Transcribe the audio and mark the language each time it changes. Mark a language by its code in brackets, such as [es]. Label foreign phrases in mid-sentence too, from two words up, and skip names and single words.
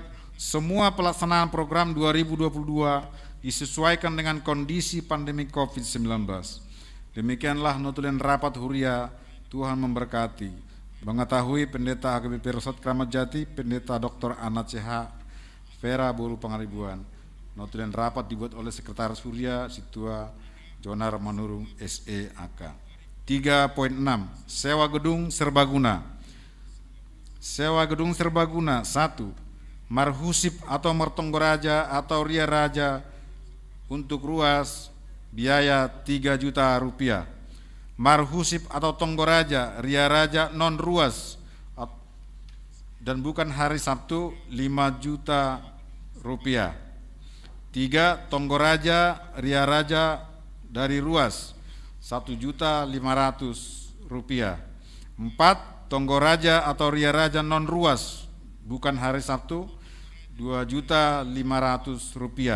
[id] Semua pelaksanaan program 2022 disesuaikan dengan kondisi pandemi COVID-19. Demikianlah notulen rapat Huria. Tuhan memberkati. Mengetahui Pendeta HKBP Resort Kramat Jati, Pendeta Dr. Ana CH Vera Buru Pangaribuan. Notulen rapat dibuat oleh Sekretaris Huria Situa Jonar Manurung SEAK. 3.6. Sewa gedung serbaguna. Sewa gedung serbaguna. 1. Marhusip atau mertonggoraja atau ria raja untuk ruas biaya 3 juta rupiah. Marhusip atau tonggoraja ria raja non ruas dan bukan hari Sabtu 5 juta rupiah. 3. Tonggoraja ria raja dari ruas 1.500.000 rupiah. 4. Tonggoraja atau ria raja non ruas bukan hari Sabtu 2.500.000 rupiah.